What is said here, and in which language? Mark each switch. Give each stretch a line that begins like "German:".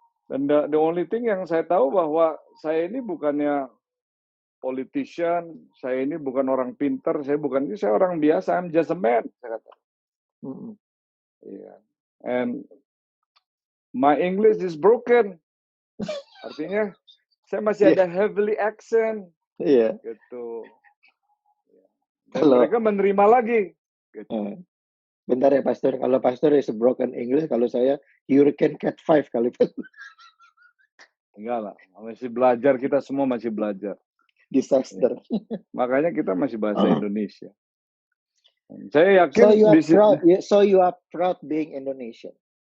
Indonesian: Dan
English: the only thing
Indonesian: yang saya tahu bahwa saya ini bukannya politician, saya ini bukan orang pinter, saya orang biasa,
English: I'm just a man,
Indonesian: saya kata.
English: And my English is broken.
Indonesian: Artinya saya masih ada
English: heavily accent.
Indonesian: Gitu. Dan mereka menerima lagi. Gitu. Bentar ya Pastor, kalau Pastor
English: is broken English,
Indonesian: kalau saya
English: Hurricane Cat 5
Indonesian: kali. Enggak lah, masih belajar, kita semua masih belajar.
English: Disaster.
Indonesian: Makanya kita masih bahasa Indonesia. Saya yakin
English: so you are proud being Indonesian.